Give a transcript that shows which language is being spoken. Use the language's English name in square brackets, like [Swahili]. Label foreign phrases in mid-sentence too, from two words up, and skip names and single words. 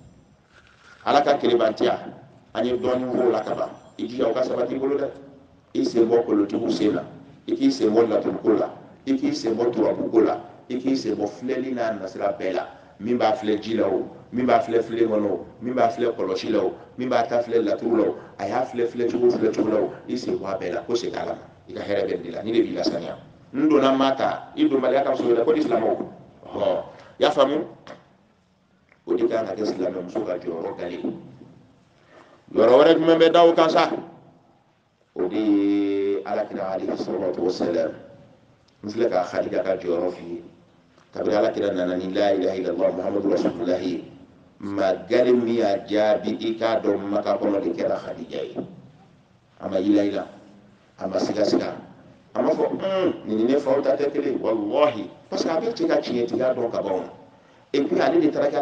[Bambara] Ala ka kelebantiya an ye dɔɔnin fɔ o la ka ban i jija o ka sabati i bolo dɛ i sen bɔ kolotigiw sen na i k'i sen bɔ laturiko la i k'i sen bɔ turabuko la i k'i sen bɔ filɛli n'a nasira bɛɛ la min b'a filɛ ji la o min b'a filɛ filen kɔnɔ o min b'a filɛ kɔlɔsi la o min b'a ta filɛ laturu la o a y'a filɛ cogo la o i sen bɔ a bɛɛ la ko segin Ala ma i ka hɛrɛ bɛ nin de la ni de b'i lasaniya n donna maa ta i donbaliya ka so yɛrɛ ko di silamɛw i y'a faamu o de kan ka kɛ silamɛ muso ka jɔyɔrɔ gale yɔrɔ wɛrɛ jumɛn bɛ da o kan sa o de ye Alakira [Arabic] عليه الصلاة والسلام [Bambara] n filɛ ka Khadija ka jɔyɔrɔ f'i ye kabiri Alakira nana ni [Arabic] لا إله إلا الله محمد رسول الله [Bambara] ma gale min y'a jaabi i k'a dɔn Maka kɔnɔ de kɛra Khadija ye a ma yila a ma siga a ma fɔ nin ne faw ta tɛ kelen wallahi [French] parce que [Bambara] a bɛ cɛ ka tiɲɛtigiya dɔn ka ban [French] et puis [Bambara] ale de taara kɛ